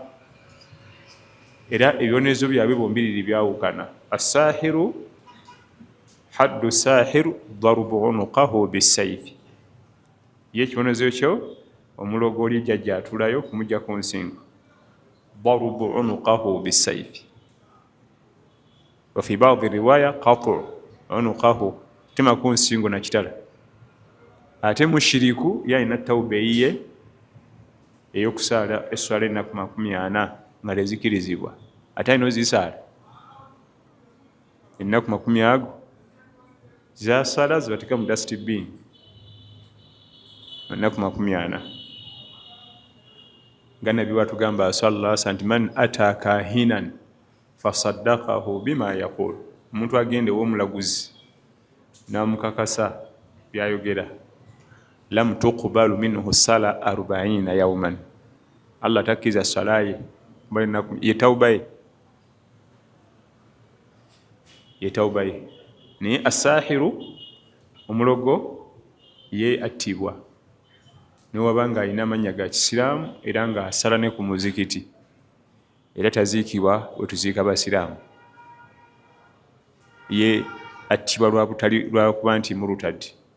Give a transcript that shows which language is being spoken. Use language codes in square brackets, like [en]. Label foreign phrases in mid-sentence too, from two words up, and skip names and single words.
[lg] Era ebyonezo byabwe bombiriri byawukana. [ar] الساحر، حد الساحر ضرب عنقه بالسيف. [lg] Ye ekibonezo kyo omulogo oli jjajja atulayo kumujja ku nsingo. [ar] ضرب عنقه بالسيف. وفي بعض رواية قطع عنقه, [lg] tema ku nsingo na kitala. Ate mushiriku yalina tawba eyiye ey'okusaala esswala ennaku 40 nga tezikirizibwa. Ate alina ozisaala ennaku 40 zasala zibateeka mu dustbin. ennaku 40 nga nabbi watugamba [ar] صلى الله عليه وسلم من أتى كاهنا فصدقه بما يقول, [lg] omuntu agende w'omulaguzi n'amukakasa byayogera, [ar] لم تقبل منه صلاة 40 يوما, [lg] Allah takkiza salaye ye tawbaye. Naye asahiru omulogo ye attibwa newabanga alina amannya ga kisiraamu era nga asala ne ku muzikiti, era taziikibwa we tuziika basiraamu, ye attibwa lwakuba nti murutadi.